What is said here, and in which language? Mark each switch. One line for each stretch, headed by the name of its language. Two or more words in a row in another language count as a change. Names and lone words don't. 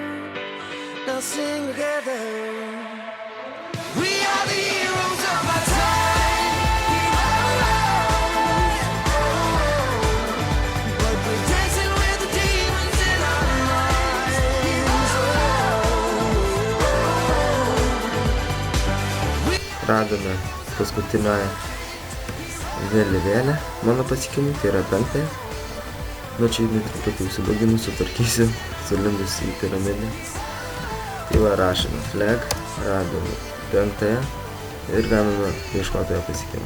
English: Now sing together. We are the heroes of our time. But we're dancing with the demons in our minds.
Lithuanian: Radome paskutinę vėliavėlę mano pasiekimui, tai yra 5. Nu čia jinai truputį užsibaginu, sutvarkysiu, sulindus į piramidę. Tai va, rašome flag, radome 5 ir gauname ieškotojo pasiekimą.